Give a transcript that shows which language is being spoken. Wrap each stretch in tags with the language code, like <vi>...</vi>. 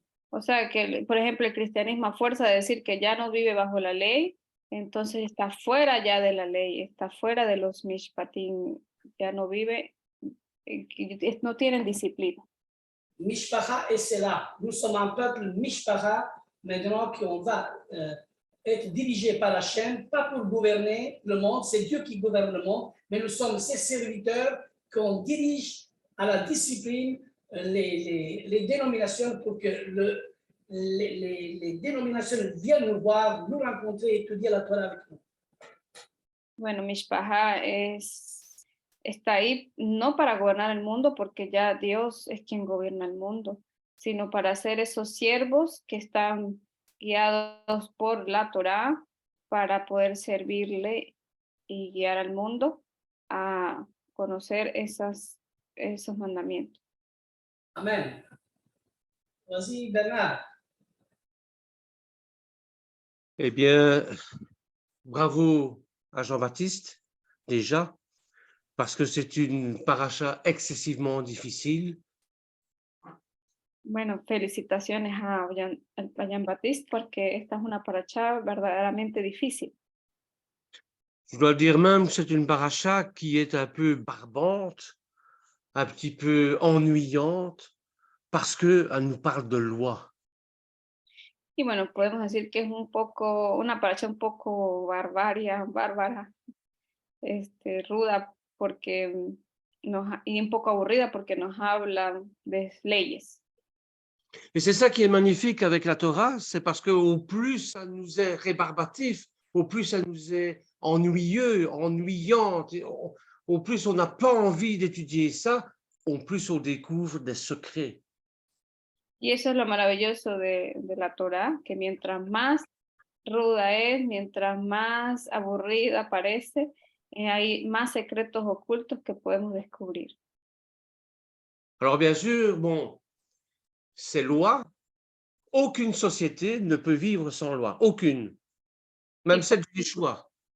<es>O sea que, por ejemplo, el cristianismo a fuerza de decir que ya no vive bajo la ley, entonces está fuera ya de la ley, está fuera de los mishpatim, ya no vive, no tienen disciplina.</es> <fr>Mishpacha et c'est là. Nous sommes un peuple mishpacha, maintenant qu'on va être dirigé par Hachem, pas pour gouverner le monde, c'est Dieu qui gouverne le monde, mais nous sommes ses serviteurs qu'on dirige à la discipline les dénominations pour que les dénominations viennent nous voir, nous rencontrer, étudier la Torah avec nous.</fr> <es>Bueno, Mishpacha está ahí no para gobernar el mundo, porque ya Dios es quien gobierna el mundo, sino para ser esos siervos que están guiados por la Torá para poder servirle y guiar al mundo a conocer esos mandamientos.</es> <fr>Amen. Vas-y, Bernard. Eh bien, bravo à Jean-Baptiste, déjà, parce que c'est une paracha excessivement difficile.</fr> <es>Bueno, felicitaciones a Jean-Baptiste, porque esta es una paracha verdaderamente difícil.</es> <fr>Je dois dire même que c'est une paracha qui est un peu barbante, un petit peu ennuyante, parce qu'elle nous parle de loi.</fr> <es>Y bueno, podemos decir que es un poco, una paracha un poco bárbara, ruda, porque y un poco aburrida porque nos habla de leyes.</es> <fr>Et c'est ça qui est magnifique avec la Torah, c'est parce qu'au plus ça nous est rébarbatif, au plus ça nous est ennuyant, au plus on n'a pas envie d'étudier ça, au plus on découvre des secrets.</fr> <es>Y eso es lo maravilloso de la Torá, que mientras más ruda es, mientras más aburrida parece, hay más secretos ocultos que podemos descubrir.</es> <fr>Alors bien sûr, bon, ces lois, aucune société ne peut vivre sans loi, aucune, même celle du Yeshua.</fr>